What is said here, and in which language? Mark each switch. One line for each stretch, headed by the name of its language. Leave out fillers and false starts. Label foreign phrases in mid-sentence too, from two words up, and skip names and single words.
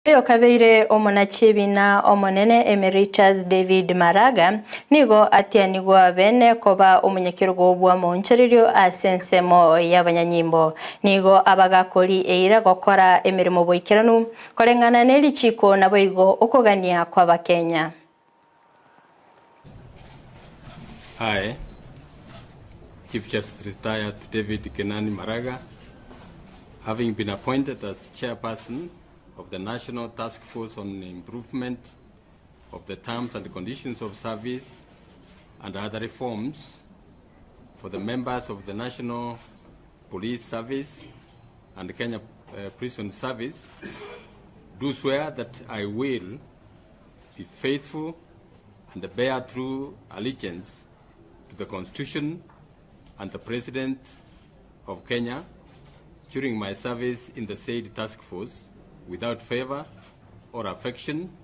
Gusii: Oyo kabeire omonachibina omonene Emeritus David Maraga nigo atianigwa bene koba omunyekirwa bwa monchererio asensemo y'abanyanyimbo nigo abagakori eira gokora emirimo boikiranu korengana n'elichiko nabo igo okogania kwa bakenya.
English: Hi, Chief Justice Retired David Maraga, having been appointed as chairperson of the National Task Force on Improvement of the Terms and Conditions of Service and other reforms for the members of the National Police Service and Kenya Prison Service, do swear that I will be faithful and bear true allegiance to the Constitution and the President of Kenya during my service in the said task force, without favor or affection,